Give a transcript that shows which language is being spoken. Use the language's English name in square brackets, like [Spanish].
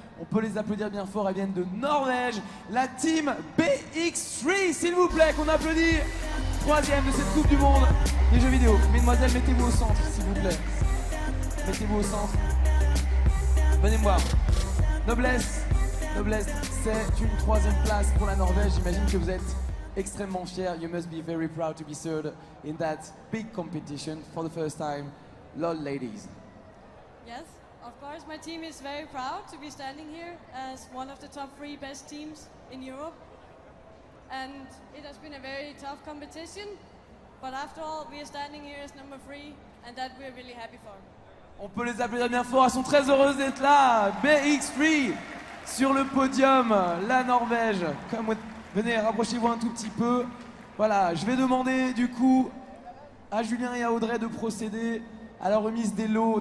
[French] On peut les applaudir bien fort, elles viennent de Norvège. La team BX3, s'il vous plaît, qu'on applaudit. 3e de cette Coupe du Monde des jeux vidéo. Mesdemoiselles, mettez-vous au centre, s'il vous plaît. Mettez-vous au centre. Venez me voir. Noblesse, c'est une 3e place pour la Norvège. J'imagine que vous êtes extrêmement fiers. [English] You must be very proud to be third in that big competition for the first time. LOL ladies. Yes, of course my team is very proud to be standing here as one of the top 3 best teams in Europe. And it has been a very tough competition, but after all we are standing here as number 3 and that we're really happy for. [French] On peut les applaudir bien fort, elles sont très heureuses d'être là. BX3 sur le podium, la Norvège. Venez, rapprochez-vous un tout petit peu. Voilà, je vais demander du coup à Julien et à Audrey de procéder à la remise des lots.